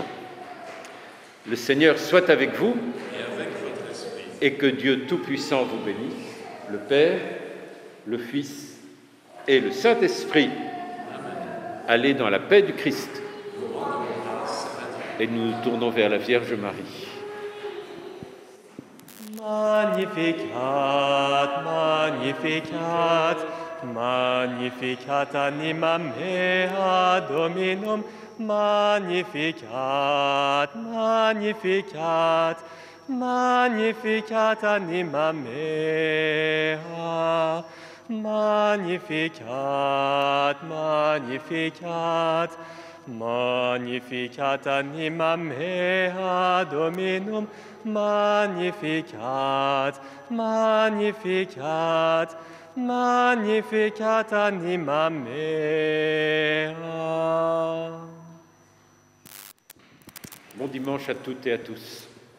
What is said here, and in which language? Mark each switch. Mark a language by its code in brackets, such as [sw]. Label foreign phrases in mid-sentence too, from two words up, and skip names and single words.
[fr] Le Seigneur soit avec vous Et avec votre esprit. Et que Dieu Tout-Puissant vous bénisse, le Père, le Fils et le Saint-Esprit. Allez dans la paix du Christ. Et nous nous tournons vers la Vierge Marie. [la] Magnificat, magnificat, magnificat anima mea Dominum, magnificat, magnificat, magnificat anima mea, magnificat, magnificat, magnificat anima mea Dominum, magnificat, magnificat, magnificat anima mea. [fr] Bon dimanche à toutes et à tous.